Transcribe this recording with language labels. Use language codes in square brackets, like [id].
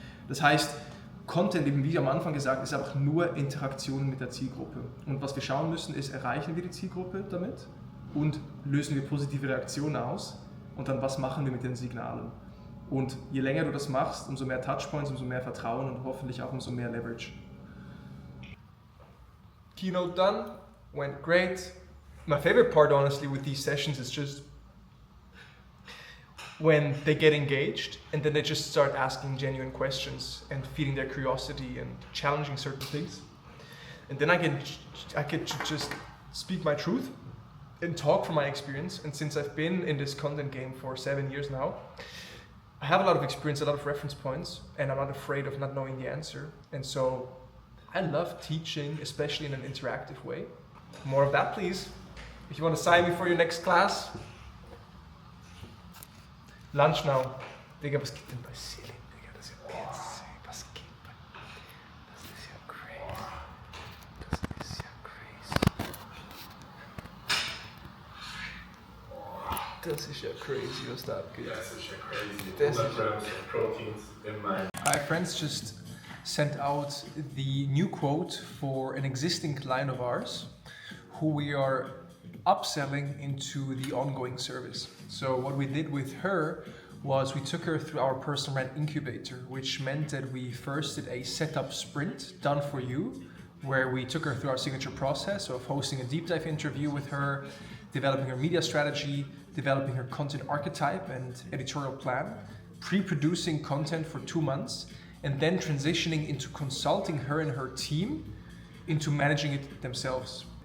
[de] Das heißt, Content, eben wie am Anfang gesagt, ist einfach nur Interaktion mit der Zielgruppe. Und was wir schauen müssen, ist, erreichen wir die Zielgruppe damit und lösen wir positive Reaktionen aus und dann, was machen wir mit den Signalen? Und je länger du das machst, umso mehr Touchpoints, umso mehr Vertrauen und hoffentlich auch umso mehr Leverage. [en] Keynote done, went great. My favorite part, honestly, with these sessions is just when they get engaged and then they just start asking genuine questions and feeding their curiosity and challenging certain things. And then I get to just speak my truth and talk from my experience. And since I've been in this content game for 7 years now, I have a lot of experience, a lot of reference points, and I'm not afraid of not knowing the answer. And so I love teaching, especially in an interactive way. More of that, please. If you want to sign me for your next class, lunch now. [de] Digga, was geht denn bei Selim? Digga, das ist ja witzig. Was geht bei... Das ist ja crazy. Das ist ja crazy. Das ist ja crazy, was da abgeht. Das ist ja crazy. Das ist [en] 100 Grams of proteins in mein... My friends just sent out the new quote for an existing client of ours who we are upselling into the ongoing service. So what we did with her was we took her through our personal brand incubator, which meant that we first did a setup sprint done for you, where we took her through our signature process of hosting a deep dive interview with her, developing her media strategy, developing her content archetype and editorial plan, pre-producing content for 2 months, and then transitioning into consulting her and her team into managing it themselves.